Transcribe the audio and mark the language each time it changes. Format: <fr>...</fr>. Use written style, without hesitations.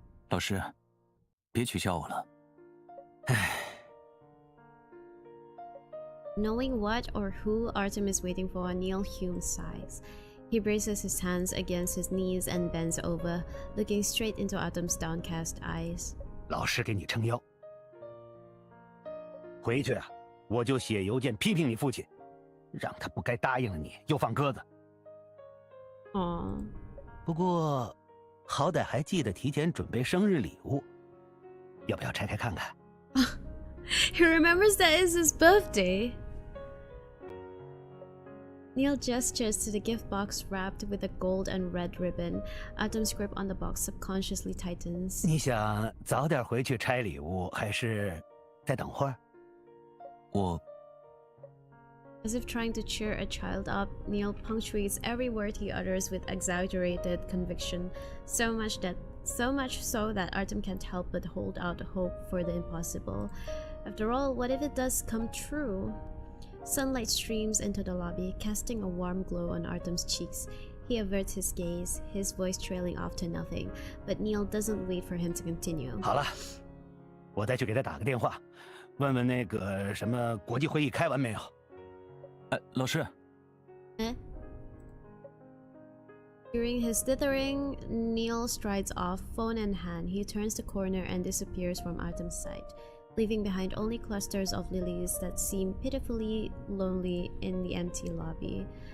<zh>老师，别取笑我了。唉。</zh> <en>Knowing what or who Artem is waiting for, Neil Hume sighs. He braces his hands against his knees and bends over, looking straight into Artem's downcast eyes.</en> <zh>老师给你撑腰，回去啊，我就写邮件批评你父亲，让他不该答应了你又放鸽子。 Aww. 不过，好歹还记得提前准备生日礼物，要不要拆开看看？</zh> <en>He remembers that it's his birthday. Neil gestures to the gift box wrapped with a gold and red ribbon. Artem's grip on the box subconsciously tightens.</en> <zh>你想早点回去拆礼物，还是再等会儿？我</zh> <en>As if trying to cheer a child up, Neil punctuates every word he utters with exaggerated conviction, so much so that Artem can't help but hold out hope for the impossible. After all, what if it does come true? Sunlight streams into the lobby, casting a warm glow on Artem's cheeks. He averts his gaze, his voice trailing off to nothing, but Neil doesn't wait for him to continue.</en> <zh>好了，我再去给他打个电话，问问那个什么国际会议开完没有。老师。</zh> <en>Hearing his dithering, Neil strides off, phone in hand. He turns the corner and disappears from Artem's sight, leaving behind only clusters of lilies that seem pitifully lonely in the empty lobby.</en>